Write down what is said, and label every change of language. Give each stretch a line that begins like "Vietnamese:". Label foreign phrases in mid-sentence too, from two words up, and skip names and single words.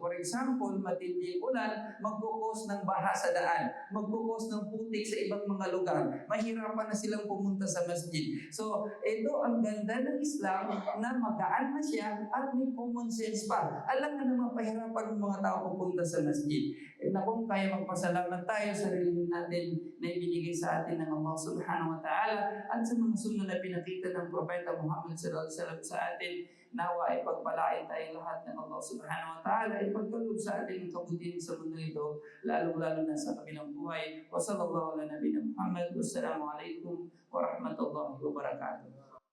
English: For example,
Filipino: matinding ulan, magkukos ng baha sa daan, magkukos ng putik sa ibang mga lugar, mahirapan na silang pumunta sa masjid. So, ito ang ganda ng Islam na magaan na siya at may
English: common sense
Filipino: pa. Alam na naman pahirapan ng mga tao pupunta sa masjid. Na kung kaya magpasalamat tayo sa relihiyon natin na ibinigay sa atin ng Allah
Arabic: سبحانه وتعالى
Filipino: at sa mga sunna na pinakita ng Propeta Muhammad
Arabic: صلى الله عليه وسلم
Filipino: sa atin, nawa ay pagpalain tayong lahat ng Allah
Arabic: سبحانه وتعالى,
Filipino: ipagkaloob sa atin ng kabutihan sa mundo ito, lalo-lalo na sa kabilang buhay.
Arabic: وصلى الله على نبينا محمد. والسلام عليكم ورحمة الله وبركاته.